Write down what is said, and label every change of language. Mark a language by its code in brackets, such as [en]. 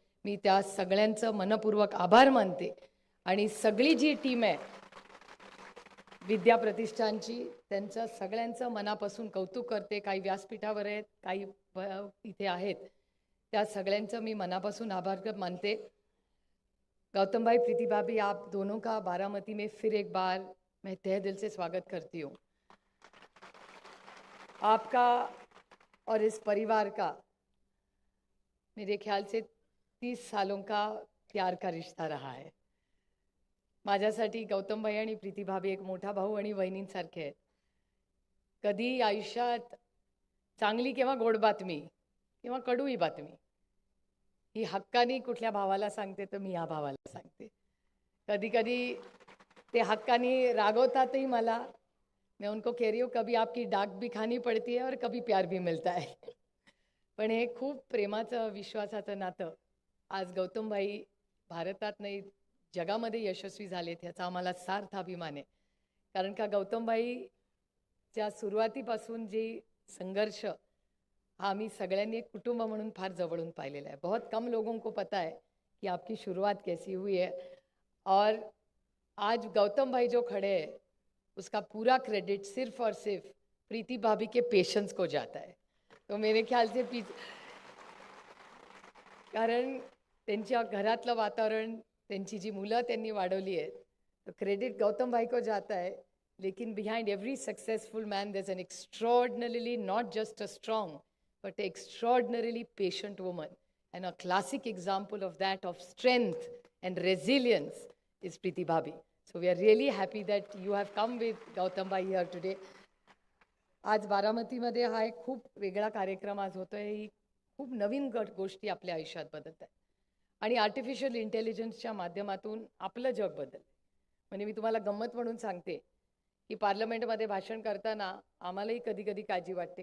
[mr] मी त्या सगळ्यांचं मनपूर्वक आभार मानते आणि सगळी जी टीम आहे विद्या प्रतिष्ठानची त्यांचं सगळ्यांचं मनापासून कौतुक करते. काही व्यासपीठावर आहेत, काही इथे आहेत, त्या सगळ्यांचं मी मनापासून आभार मानते. [hi] गौतम भाई, प्रीति भाभी, आप दोनों का बारामती में फिर एक बार मैं तहे दिल से स्वागत करती हूँ. आपका और इस परिवार का मेरे ख्याल से 30 सालों का प्यार का रिश्ता रहा है. [mr] माझ्यासाठी गौतम भाई आणि प्रीति भाभी एक मोठा भाऊ आणि बहिणींसारखे आहेत. कधी आयुष्यात चांगली किंवा गोड बातमी किंवा कडूही बातमी ही हक्कानी कुठल्या भावाला सांगते तर मी या भावाला सांगते. कधी कधी ते हक्कानी रागवतातही मला. [hi] मैं उनको कह रही हूँ कभी आपकी डाक भी खानी पड़ती है और कभी प्यार भी मिलता है. [mr] पण हे खूप प्रेमाचं विश्वासाचं नातं आज गौतम भाई भारतात नाही जगामध्ये यशस्वी झालेत ह्याचा आम्हाला सार्थ अभिमान आहे. कारण का गौतम भाईच्या सुरुवातीपासून जी संघर्ष हा आम्ही सगळ्यांनी एक कुटुंब म्हणून फार जवळून पाहिलेला है. [hi] बहुत कम लोगों को पता है कि आपकी शुरुआत कैसी हुई है और आज गौतम भाई जो खड़े हैं उसका पूरा क्रेडिट सिर्फ और सिर्फ प्रीति भाभी के पेशेंस को जाता है. तो मेरे ख्याल से [mr] कारण त्यांच्या घरातलं वातावरण त्यांची जी मुलं त्यांनी वाढवली आहेत [hi] तो क्रेडिट गौतम भाई को जाता है. [en] लेकिन behind every successful man there is an extraordinarily not just a strong but extraordinarily patient woman, and a classic example of that, of strength and resilience, is Preeti Bhabhi. So we are really happy that you have come with Gautam Bhai here today. [mr] आज बारामतीमध्ये हा एक खूप वेगळा कार्यक्रम आज होतोय. ही खूप नवीन गोष्टी आपल्या आयुष्यात बदलत आहेत आणि आर्टिफिशियल इंटेलिजन्सच्या माध्यमातून आपलं जग बदललं. म्हणजे मी तुम्हाला गंमत म्हणून सांगते की पार्लमेंटमध्ये भाषण करताना आम्हालाही कधी कधी काळजी वाटते.